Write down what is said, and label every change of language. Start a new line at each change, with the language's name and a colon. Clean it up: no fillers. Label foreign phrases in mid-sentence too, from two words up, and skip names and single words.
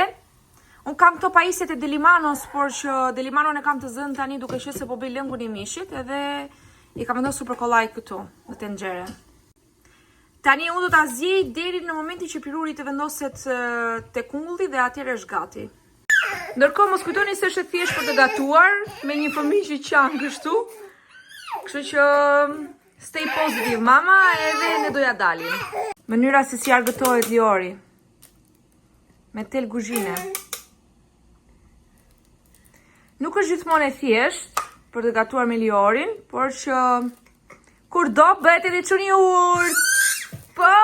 Albanian: Unë kam këto pajisjet e Delimanos, por që Delimanon e kam të zënë tani duke qenë se po bëj lëngun i mishit, edhe i kam vendosur për kollaj këtu në tenxhere. Tani unë do ta zjej deri në momentin që piruri të vendoset te kungulli dhe atëherë është gati. Ndërkohë mos kujtoni se është thjesht për të gatuar me një fëmijë që qan kështu. Kështu që
English: stay positive
Albanian: mama, edhe ne do ja dalim. Mënyra se si argëtohet Liori me tel kuzhine. Nuk është gjithmonë e thjesht për të gatuar me Liorin, por që kur do bëhet edhe çuni urt.